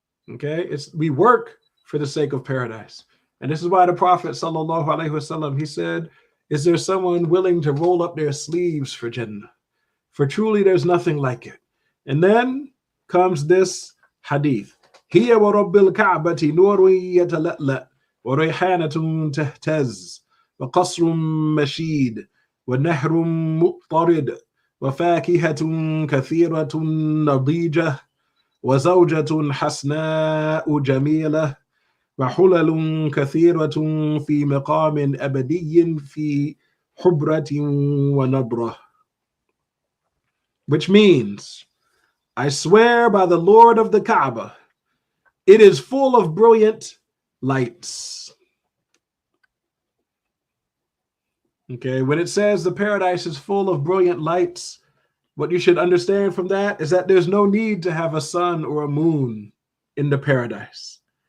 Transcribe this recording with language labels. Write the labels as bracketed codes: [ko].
[en] Okay, we work for the sake of paradise. And this is why the Prophet sallallahu alaihi wasallam, he said, is there someone willing to roll up their sleeves for Jannah? For truly there's nothing like it. And then comes this hadith. [ar] هي ورب الكعبة نور يتلألأ وريحانة تهتز وقصر مشيد ونهر مضطرد وفاكهة كثيرة نضيجة وزوجة حسناء جميلة وحلل كثيرة في مقام أبدي في حبرة ونضرة. [en] Which means, I swear by the Lord of the Kaaba, it is full of brilliant lights. Okay, when it says the paradise is full of brilliant lights, what you should understand from that is that there's no need to have a sun or a moon in the paradise.